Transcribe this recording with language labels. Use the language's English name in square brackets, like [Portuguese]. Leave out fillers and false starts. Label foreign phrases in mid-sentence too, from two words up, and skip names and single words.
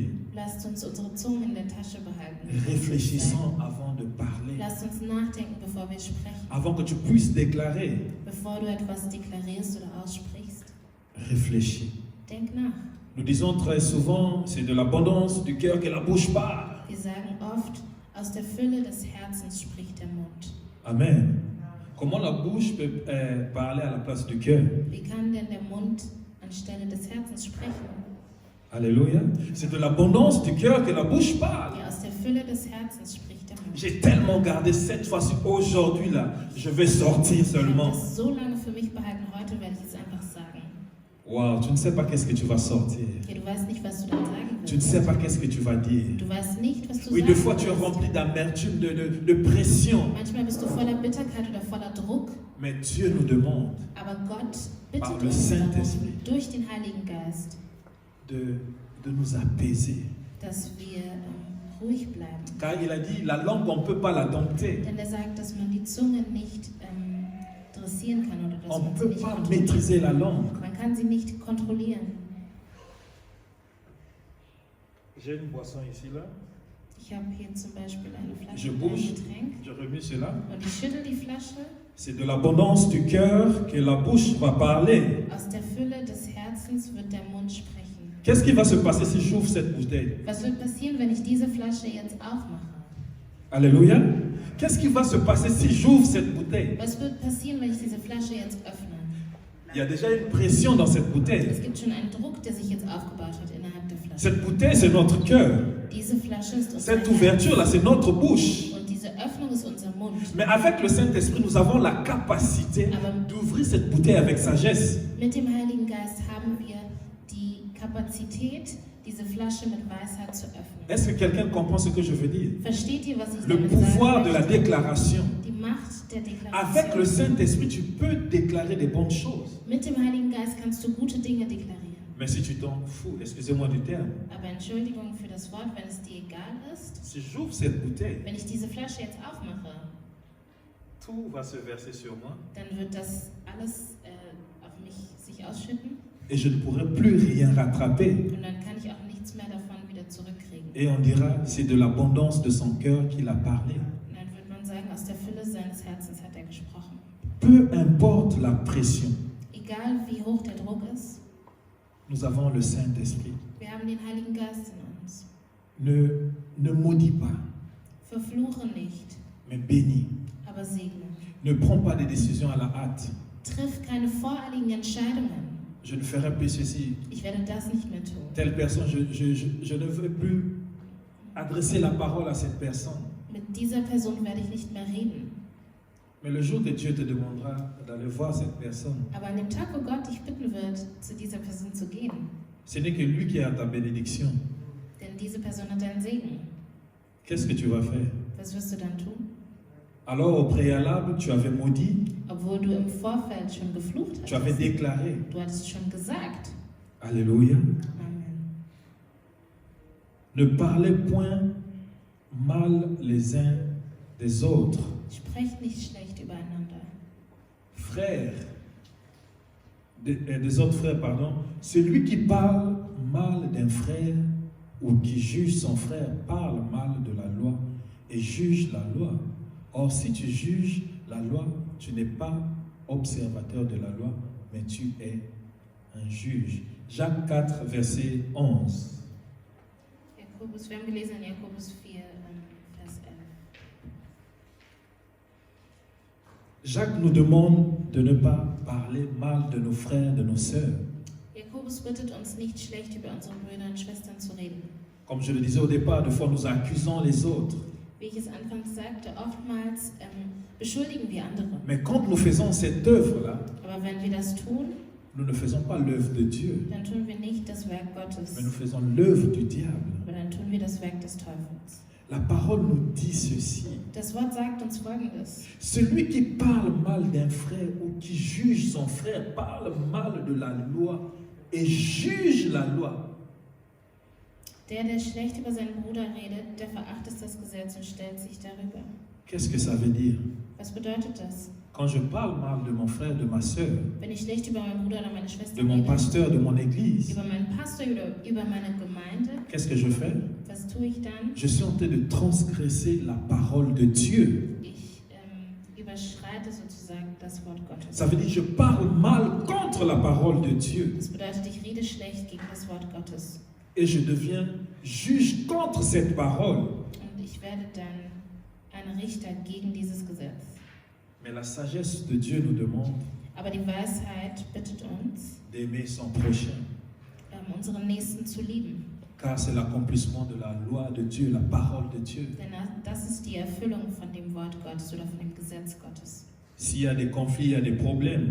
[German] Lasst uns unsere Zungen in der Tasche behalten. [French] Réfléchissons avant de parler. [German] Lasst uns nachdenken, bevor wir sprechen. [French] Avant que tu puisses déclarer, [German] Bevor du etwas deklarierst oder aussprichst, [French] réfléchis. [German] denk nach. [French] Nous disons très souvent, c'est de l'abondance du cœur que la bouche parle. [German] Wir sagen oft, aus der Fülle des Herzens spricht der Mund. Amen. [French] Comment la bouche peut parler à la place du cœur? [German] Wie kann denn der Mund anstelle des Herzens sprechen? [French] Alléluia. C'est de l'abondance du cœur que la bouche parle. [German] Ja, aus der Fülle des Herzens spricht der [French] J'ai tellement gardé cette fois-ci, aujourd'hui là, je vais sortir [German] Ich habe [French] seulement. [German] das so lange für mich behalten, heute werde ich es einfach sagen. [French] Wow, tu ne sais pas qu'est-ce que tu vas sortir. [German] Ja, du weißt nicht, was du dann sagen [French] Tu ne sais [German] wirst. [French] pas qu'est-ce que tu vas dire. [German] Du weißt nicht, was du [French] Oui, [German] sagen [French] des fois tu es [German] wirst. [French] rempli d'amertume, de pression. [German] Manchmal bist du voller Bitterkeit oder voller Druck, [French] Mais Dieu nous demande [German] aber Gott [French] Par [German] bittet [French] le [German] uns darum, [French] Saint-Esprit. [German] durch den Heiligen Geist, [French] de nous apaiser. [German] dass wir ruhig bleiben. [French] Car il a dit, la langue, on ne peut pas la dompter. [German] Denn er sagt, dass man die Zunge nicht dressieren kann oder dass [French] On ne [German] man sie [French] peut [German] nicht [French] pas [German] kontrolliert. [French] maîtriser la langue. [German] Man kann sie nicht kontrollieren. [French] J'ai une boisson ici, là. [German] Ich habe hier zum Beispiel eine Flasche [French] Je [German] mit einem [French] bouge, [German] Getränk [French] je remue cela. [German] und ich schüttel die Flasche. [French] C'est de l'abondance du cœur que la bouche va parler. [German] Aus der Fülle des Herzens wird der Mund sprechen. [French] Qu'est-ce qui va se passer si j'ouvre cette bouteille? [German] Was wird passieren, wenn ich diese Flasche jetzt aufmache? [French] Alléluia. Qu'est-ce qui va se passer si j'ouvre cette bouteille? [German] Was wird passieren, wenn ich diese Flasche jetzt öffne? [French] Il y a déjà une pression dans cette bouteille. [German] Es gibt schon einen Druck, der sich jetzt aufgebaut hat innerhalb der Flasche. [French] Cette bouteille, c'est notre cœur. [German] Diese Flasche ist unser [French] Cette [German] Herz. [French] ouverture-là, c'est notre bouche. [German] Und diese Öffnung ist unser Mund. [French] Mais avec le Saint-Esprit, nous avons la capacité d'ouvrir cette bouteille avec sagesse. [German] Mit dem Heiligen Geist haben wir die Kapazität, diese Flasche mit Weisheit zu öffnen. [French] Est-ce que quelqu'un comprend ce que je veux dire? [German] Versteht ihr, was ich [French] Le [German] damit [French] pouvoir [German] sagen [French] de la [German] möchte? [French] déclaration. [German] Die Macht der [French] Avec le [German] Deklaration. [French] Saint-Esprit, tu peux déclarer des bonnes choses. [German] Mit dem Heiligen Geist kannst du gute Dinge deklarieren. [French] Mais si tu t'en fous, excusez-moi du terme, [German] Aber Entschuldigung für das Wort, wenn es dir egal ist, [French] si j'ouvre cette bouteille, [German] wenn ich diese Flasche jetzt aufmache, [French] tout va se verser sur moi [German] dann wird das alles auf mich sich ausschütten [French] et je ne pourrai plus rien rattraper. [German] und dann kann ich auch nichts mehr davon wieder zurückkriegen. [French] Et on dira, c'est de l'abondance de son cœur qu'il a parlé. [German] Und dann wird man sagen, aus der Fülle seines Herzens hat er gesprochen. [French] Peu importe la pression, [German] Egal wie hoch der Druck ist, [French] nous avons le Saint-Esprit. [German] wir haben den Heiligen Geist in uns. [French] Ne maudis pas, [German] Verfluche nicht, [French] mais bénis. [German] aber segne. [French] Ne prends pas des décisions à la hâte. [German] Triff keine voreiligen Entscheidungen. [French] Je ne ferai plus ceci. [German] Ich werde das nicht mehr tun. [French] Telle personne, je ne veux plus adresser la parole à cette personne. [German] Mit dieser Person werde ich nicht mehr reden. [French] Mais le jour que Dieu te demandera d'aller voir cette personne, [German] Aber an dem Tag, wo Gott dich bitten wird, zu dieser Person zu gehen, [French] ce n'est que lui qui a ta bénédiction. [German] denn diese Person hat deinen Segen. [French] Qu'est-ce que tu vas faire? [German] Was wirst du dann tun? [French] Alors au préalable, tu avais maudit, [German] Obwohl du im Vorfeld schon geflucht [French] tu avais [German] hattest. [French] déclaré. [German] Du hattest schon gesagt. [French] Alléluia. Amen. Ne parlez point mal les uns des autres. [German] Sprecht nicht schlecht übereinander. [French] Frères, des autres frères, pardon. Celui qui parle mal d'un frère ou qui juge son frère parle mal de la loi et juge la loi. Or, si tu juges la loi, tu n'es pas observateur de la loi, mais tu es un juge. Jacques 4, verset 11. [German] Wir haben gelesen in Jakobus 4, Vers 11. [French] Jacques nous demande de ne pas parler mal de nos frères, de nos sœurs. [German] Jakobus bittet uns nicht schlecht über unsere Brüder und Schwestern zu reden. [French] Comme je le disais au départ, des fois nous accusons les autres. [German] Wie ich es anfangs sagte, oftmals beschuldigen wir andere. [French] Mais quand nous faisons cette œuvre-là, [German] Aber wenn wir das tun, [French] nous ne faisons pas l'œuvre de Dieu, [German] dann tun wir nicht das Werk Gottes, [French] mais nous faisons l'œuvre du diable. [German] aber dann tun wir das Werk des Teufels. [French] La parole nous dit ceci. [German] Das Wort sagt uns Folgendes. [French] Celui qui parle mal d'un frère ou qui juge son frère parle mal de la loi et juge la loi. [German] Der schlecht über seinen Bruder redet, der verachtet das Gesetz und stellt sich darüber. [French] Qu'est-ce que ça veut dire? [German] Was bedeutet das? [French] Quand je parle mal de mon frère, de ma sœur, [German] Wenn ich schlecht über meinen Bruder oder meine Schwester [French] de mon [German] rede, [French] pasteur, de mon église, [German] über meinen Pastor oder über meine Gemeinde, [French] qu'est-ce que je fais? [German] was tue ich dann? [French] Je suis en train de transgresser la parole de Dieu. [German] Ich überschreite sozusagen das Wort Gottes. [French] Ça veut dire que je parle mal contre la parole de Dieu [German] Das bedeutet, ich rede schlecht gegen das Wort Gottes. [French] et je deviens juge contre cette parole. [German] Und ich werde dann ein Richter gegen dieses Gesetz. [French] Mais la sagesse de Dieu nous demande [German] Aber die Weisheit bittet uns, [French] d'aimer son prochain. [German] unseren Nächsten zu lieben. [French] car c'est l'accomplissement de la loi de Dieu, la parole de Dieu. [German] Denn das ist die Erfüllung von dem Wort Gottes oder von dem Gesetz Gottes. [French] S'il y a des conflits, il y a des problèmes,